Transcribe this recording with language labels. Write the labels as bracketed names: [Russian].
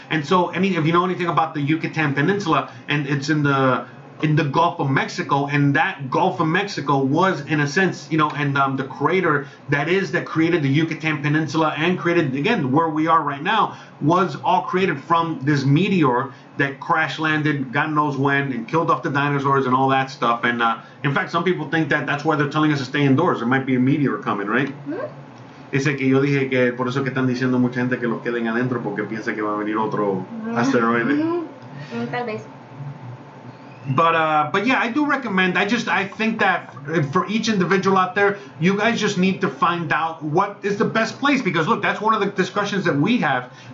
[English] And so, if you know anything about the Yucatan Peninsula, and it's in the Gulf of Mexico, and that Gulf of Mexico was in a sense, and the crater that created the Yucatan Peninsula and created, again, where we are right now, was all created from this meteor that crash landed, God knows when, and killed off the dinosaurs and all that stuff. And in fact, some people think that that's why they're telling us to stay indoors. There might be a meteor coming, right? [Spanish] Ese que yo dije que por eso que están diciendo mucha gente que los queden adentro porque piensa que va a venir otro asteroide. Tal vez. [English] But yeah, I do recommend. I think that for each individual out there, you guys just need to find out what is the best place, because look, that's one of the discussions that we have.